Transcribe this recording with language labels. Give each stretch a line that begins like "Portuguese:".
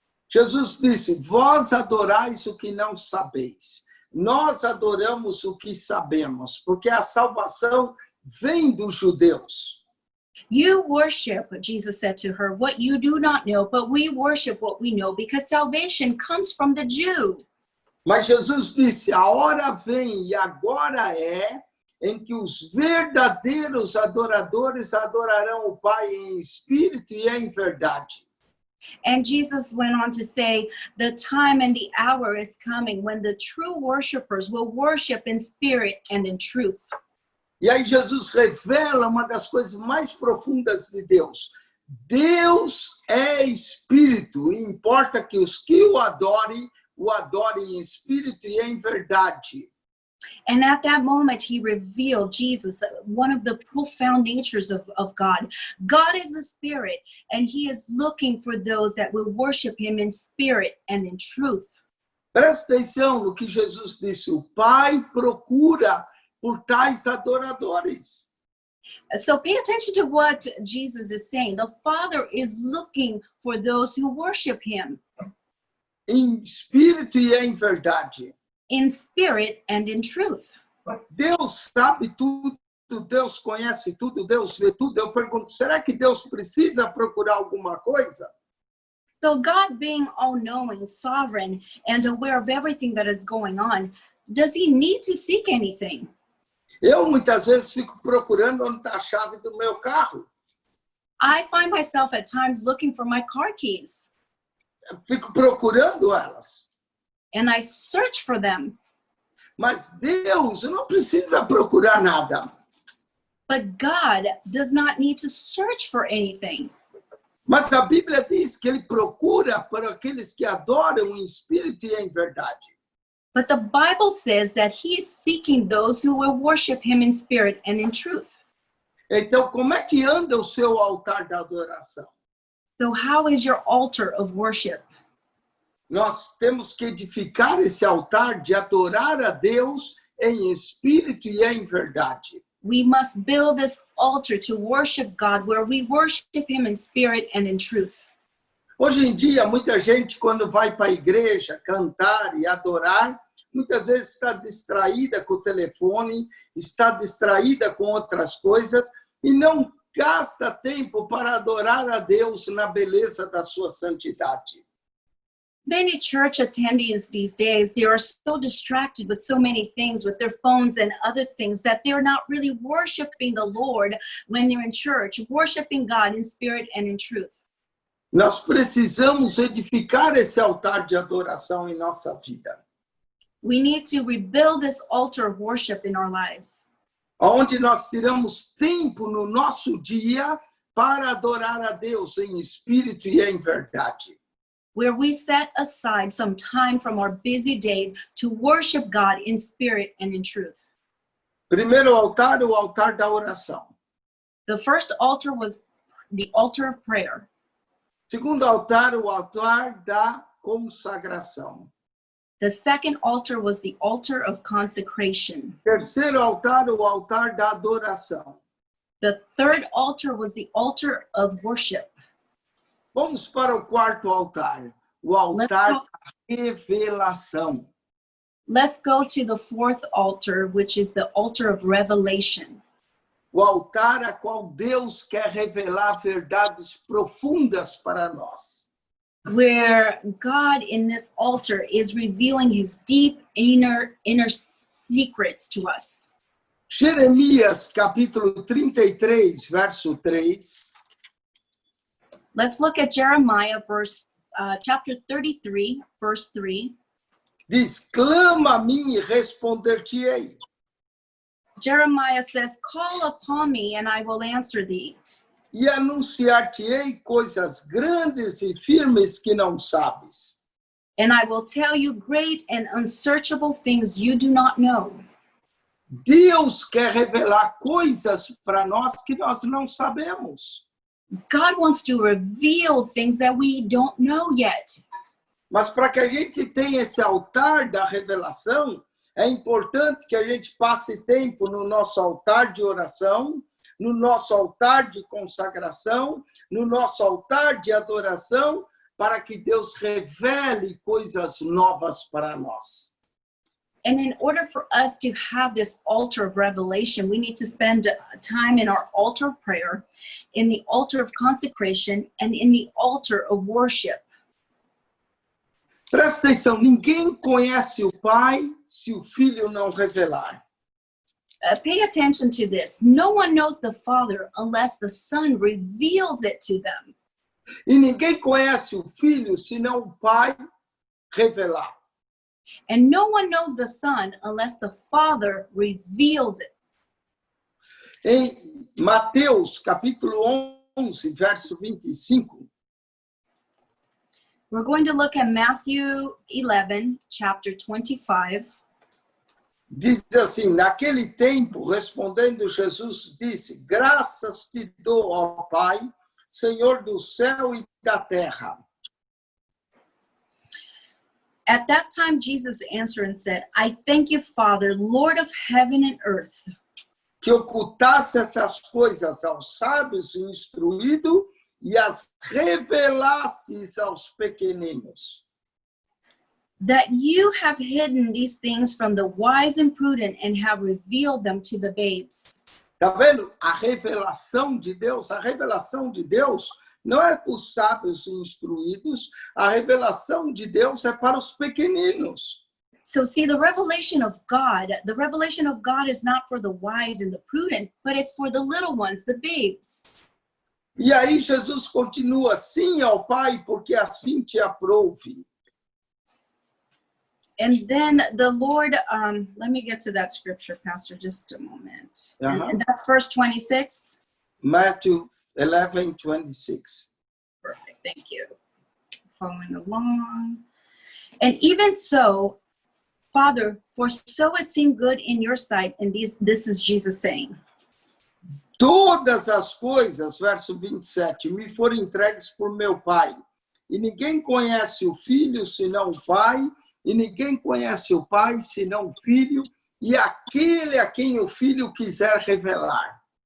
Portuguese: Jesus disse, vós adorais o que não sabeis. Nós adoramos o que sabemos, porque a salvação vem dos judeus.
English: You worship, Jesus said to her, what you do not know, but we worship what we know because salvation comes from the Jew.
Portuguese: Mas Jesus disse, a hora vem e agora é em que os verdadeiros adoradores adorarão o Pai em espírito e em verdade.
English: And Jesus went on to say, the time and the hour is coming when the true worshipers will worship in spirit and in truth.
Portuguese: E aí Jesus revela uma das coisas mais profundas de Deus. Deus é espírito, e importa que os que o adorem em espírito e em verdade.
English: And at that moment, he revealed Jesus, one of the profound natures of God. God is a spirit, and he is looking for those that will worship him in spirit and in truth.
Portuguese: Presta atenção no que Jesus disse. O Pai procura por tais adoradores.
English: So pay attention to what Jesus is saying. The Father is looking for those who worship him
Portuguese: Em espírito e em verdade.
English: in spirit and in truth.
Portuguese: Deus sabe tudo, Deus conhece tudo, Deus vê tudo. Eu pergunto, será que Deus precisa procurar alguma coisa?
English: So God, being all-knowing, sovereign, and aware of everything that is going on, does he need to seek anything?
Portuguese: Eu muitas vezes fico procurando onde está a chave do meu carro.
English: I find myself at times looking for my car keys,
Portuguese: Eu fico procurando elas.
English: and I search for them.
Portuguese: Mas Deus não precisa procurar nada.
English: But God does not need to search for anything.
Portuguese: Mas a Bíblia diz que ele procura para aqueles que adoram em espírito e em verdade.
English: But the Bible says that he is seeking those who will worship him in spirit and in truth.
Portuguese: Então, como é que anda o seu altar da adoração?
English: So how is your altar of worship?
Portuguese: Nós temos que edificar esse altar de adorar a Deus em espírito e em verdade.
English: We must build this altar to worship God, where we worship him in spirit and in truth.
Portuguese: Hoje em dia, muita gente, quando vai para a igreja cantar e adorar, muitas vezes está distraída com o telefone, está distraída com outras coisas e não gasta tempo para adorar a Deus na beleza da sua santidade.
English: Many church attendees these days, they are so distracted with so many things, with their phones and other things, that they're not really worshiping the Lord when they're in church, worshiping God in spirit and in truth.
Portuguese: Nós precisamos edificar esse altar de adoração em nossa vida,
English: We need to rebuild this altar of worship in our lives,
Portuguese: onde nós tiramos tempo no nosso dia para adorar a Deus em espírito e em verdade.
English: where we set aside some time from our busy day to worship God in spirit and in truth.
Portuguese: Primeiro altar, o altar da oração.
English: The first altar was the altar of prayer.
Portuguese: Segundo altar, o altar da consagração.
English: The second altar was the altar of consecration.
Portuguese: Terceiro altar, o altar da adoração.
English: The third altar was the altar of worship.
Portuguese: Vamos para o quarto altar, o altar da revelação.
English: Let's go to the fourth altar, which is the altar of revelation.
Portuguese: O altar a qual Deus quer revelar verdades profundas para nós.
English: Where God in this altar is revealing his deep inner secrets to us.
Portuguese: Jeremias, capítulo 33, verso 3.
English: Let's look at Jeremiah chapter 33, verse 3.
Portuguese: Diz, clama a mim e responder-te-ei.
English: Jeremiah says, call upon me and I will answer thee.
Portuguese: E anunciar-te-ei coisas grandes e firmes que não sabes.
English: And I will tell you great and unsearchable things you do not know.
Portuguese: Deus quer revelar coisas para nós que nós não sabemos.
English: God wants to reveal things that we don't know yet.
Portuguese: Mas para que a gente tenha esse altar da revelação, é importante que a gente passe tempo no nosso altar de oração, no nosso altar de consagração, no nosso altar de adoração, para que Deus revele coisas novas para nós.
English: And in order for us to have this altar of revelation, we need to spend time in our altar of prayer, in the altar of consecration, and in the altar of worship.
Portuguese: Presta atenção, ninguém conhece o Pai se o Filho não revelar.
English: Pay attention to this. No one knows the Father unless the Son reveals it to them.
Portuguese: E ninguém conhece o Filho senão o Pai revelar.
English: And no one knows the Son unless the Father reveals it.
Portuguese: Em Mateus, capítulo 11, verso 25,
English: We're going to look at Matthew 11, chapter 25.
Portuguese: diz assim: naquele tempo, respondendo Jesus, disse: graças te dou, ó Pai, Senhor do céu e da terra.
English: At that time, Jesus answered and said, I thank you, Father, Lord of heaven and earth,
Portuguese: Que ocultasse essas coisas aos sábios e instruídos e as revelasses aos pequeninos.
English: that you have hidden these things from the wise and prudent and have revealed them to the babes.
Portuguese: Tá vendo? A revelação de Deus não é para os sábios e instruídos, a revelação de Deus é para os pequeninos.
English: So see, the revelation of God is not for the wise and the prudent, but it's for the little ones, the babes.
Portuguese: E aí Jesus continua: sim ao Pai, porque assim te aprouve.
English: And then the Lord, let me get to that scripture, Pastor, just a moment. And that's verse 26. Matthew 11:26. Perfect, thank you. Following along. And even so, Father, for so it seemed good in your sight, and this is Jesus saying.
Portuguese: Todas as coisas, verso 27, me foram entregues por meu Pai. E ninguém conhece o Filho senão o Pai, e ninguém conhece o Pai senão o Filho, e aquele a quem o Filho quiser revelar.